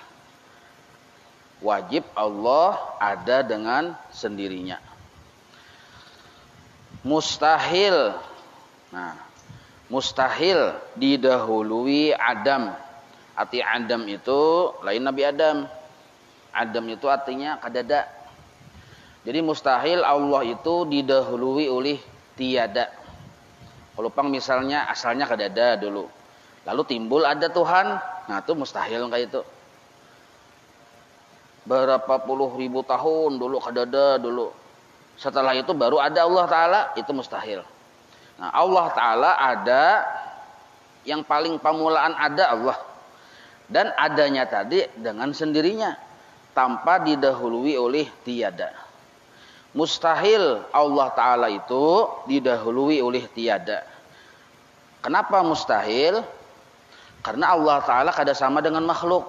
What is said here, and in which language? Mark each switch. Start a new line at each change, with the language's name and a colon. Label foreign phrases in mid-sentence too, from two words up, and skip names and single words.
Indonesian: Wajib Allah ada dengan sendirinya. Mustahil. Mustahil didahului Adam. Arti Adam itu lain Nabi Adam. Adam itu artinya kadada. Jadi mustahil Allah itu didahului oleh tiada. Kalau pang misalnya asalnya kadada dulu. Lalu timbul ada Tuhan. Nah itu mustahil kayak itu. Berapa puluh ribu tahun dulu kadada dulu. Setelah itu baru ada Allah Ta'ala. Itu mustahil. Nah, Allah Ta'ala ada, yang paling pamulaan ada Allah. Dan adanya tadi dengan sendirinya, tanpa didahului oleh tiada. Mustahil Allah Ta'ala itu didahului oleh tiada. Kenapa mustahil? Karena Allah Ta'ala kada sama dengan makhluk.